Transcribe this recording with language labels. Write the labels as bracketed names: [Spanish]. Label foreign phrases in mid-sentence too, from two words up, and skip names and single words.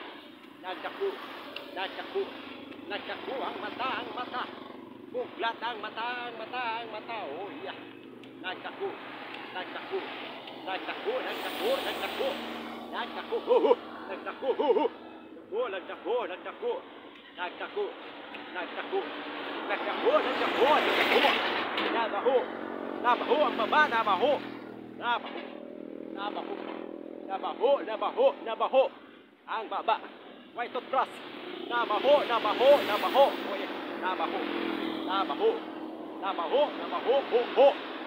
[Cebuano] Nagdako, nagdako, nagdako ang mata, buglat ang mata, ang mata, oh yeah. Nagdako, nagdako, nagdako, nagdako, nagdako, nagdako, oh, nagdako, oh, nagdako, nagdako, nagdako, nagdako, nagdako, nagdako, nagdako, nabaho, nabaho ang baba, nabaho, nabaho, nabaho, nabaho, nabaho, nabaho, ang baba, [English] white toothbrush, [Cebuano] nabaho, nabaho, nabaho, nabaho, nabaho, nabaho, nabaho, ho, ho,